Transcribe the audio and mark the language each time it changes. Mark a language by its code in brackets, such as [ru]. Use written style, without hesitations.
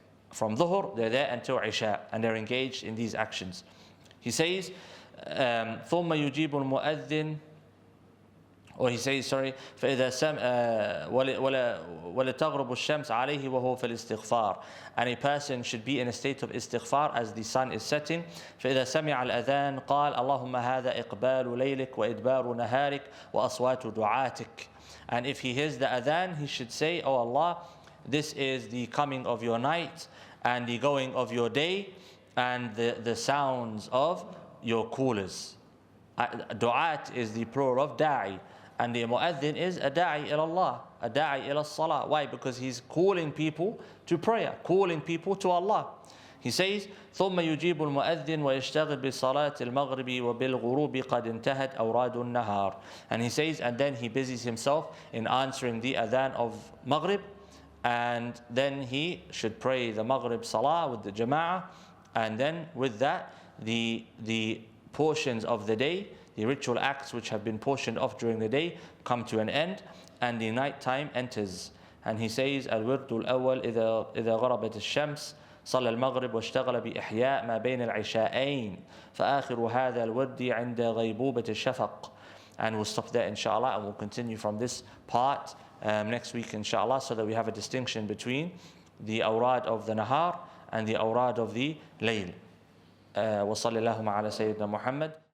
[en] From Dhuhr, they're there until Isha, and they're engaged in these actions. He says, [ar] ثُمَّ يُجِيبُ الْمُؤَذِّنِ, [en] or he says, sorry, [ar] فإذا وَلَتَغْرُبُ الشَّمْسِ عَلَيْهِ وَهُوَ فِي الْإِسْتِغْفَارِ, [en] and a person should be in a state of istighfar as the sun is setting. [ar] فإذا سمع الأذان قال اللهم هذا إقبال ليلك وإدبار نهارك وأصوات دعاتك. [en] And if he hears the adhan, he should say, oh Allah, this is the coming of your night and the going of your day and the sounds of your callers. Du'at is the plural of da'i. And the mu'adhin is a da'i ila Allah, a da'i ila salah. Why? Because he's calling people to prayer, calling people to Allah. [ar] He says, ثم يجيب المؤذن ويشتغل بصلاة المغرب وبالغروب قد انتهت أوراد النهار. [en] And he says, and then he busies himself in answering the adhan of Maghrib, and then he should pray the Maghrib Salah with the Jama'ah, and then with that, the portions of the day, the ritual acts which have been portioned off during the day, come to an end, and the night time enters. [ar] And he says, الورد الأول إذا غربت الشمس صلى المغرب واشتغل بإحياء ما بين العشاءين فآخر هذا الورد عند غيبوبة الشفق. [en] And we'll stop there inshallah, and we'll continue from this part next week inshallah, so that we have a distinction between the awrad of the nahar and the awrad of the layl. [ar] وصلى اللهم على سيدنا محمد.